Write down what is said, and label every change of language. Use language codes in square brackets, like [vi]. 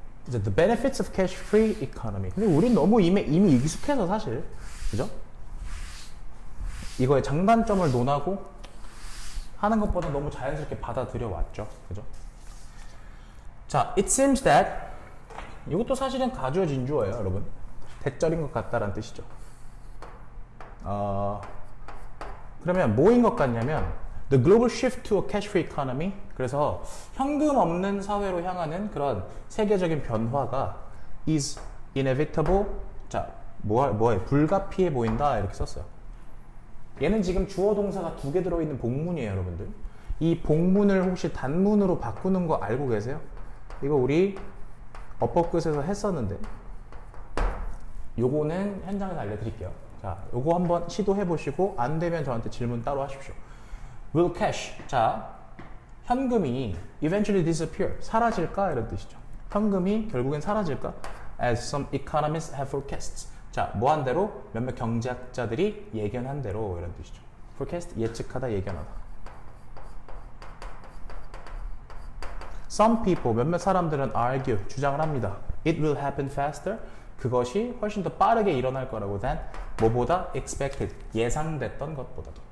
[en] The benefits of cash-free economy. [ko] 근데 우린 너무 이미 익숙해서 사실, 그죠? 이거의 장단점을 논하고 하는 것보다 너무 자연스럽게 받아들여 왔죠, 그죠? 자, [en] it seems that [ko] 이것도 사실은 가주어 진주어예요, 여러분. 대절인 것 같다라는 뜻이죠. 그러면 뭐인 것 같냐면 [en] The global shift to a cash-free economy. [ko] 그래서 현금 없는 사회로 향하는 그런 세계적인 변화가 [en] is inevitable. [ko] 자, 뭐에 불가피해 보인다 이렇게 썼어요. 얘는 지금 주어 동사가 2개 들어있는 복문이에요, 여러분들. 이 복문을 혹시 단문으로 바꾸는 거 알고 계세요? 이거 우리 어법 끝에서 했었는데 요거는 현장에서 알려드릴게요. 자, 요거 한번 시도해 보시고 안 되면 저한테 질문 따로 하십시오. [en] Will cash. [ko] 자, 현금이 [en] eventually disappear. [ko] 사라질까? 이런 뜻이죠. 현금이 결국엔 사라질까? [en] As some economists have forecast. [ko] 자, 뭐 한 대로? 몇몇 경제학자들이 예견한 대로 이런 뜻이죠. forecast, 예측하다, 예견하다. [en] Some people, [ko] 몇몇 사람들은 argue, 주장을 합니다. [en] It will happen faster. [ko] 그것이 훨씬 더 빠르게 일어날 거라고 than 뭐보다 expected, 예상됐던 것보다도.